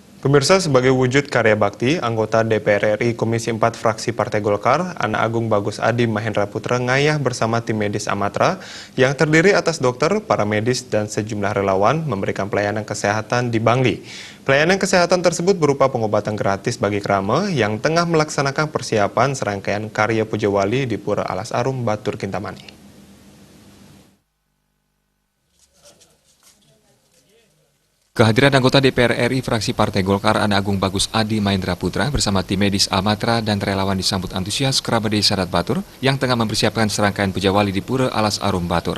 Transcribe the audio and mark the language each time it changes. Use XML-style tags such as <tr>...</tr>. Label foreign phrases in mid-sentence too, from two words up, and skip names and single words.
<id>Pemirsa, sebagai wujud karya bakti, anggota DPR RI Komisi 4 Fraksi Partai Golkar, Ana Agung Bagus Adi Mahendra Putra ngayah bersama tim medis Amatra yang terdiri atas dokter, para medis, dan sejumlah relawan memberikan pelayanan kesehatan di Bangli. Pelayanan kesehatan tersebut berupa pengobatan gratis bagi Krame yang tengah melaksanakan persiapan serangkaian karya Puja Wali di Pura Alas Arum, Batur, Kintamani. Kehadiran anggota DPR RI fraksi Partai Golkar Ana Agung Bagus Adi Mahendra Putra bersama tim medis Amatra dan relawan disambut antusias kerabat desa Sadat Batur yang tengah mempersiapkan serangkaian Puja Wali di Pura Alas Arum Batur.</id>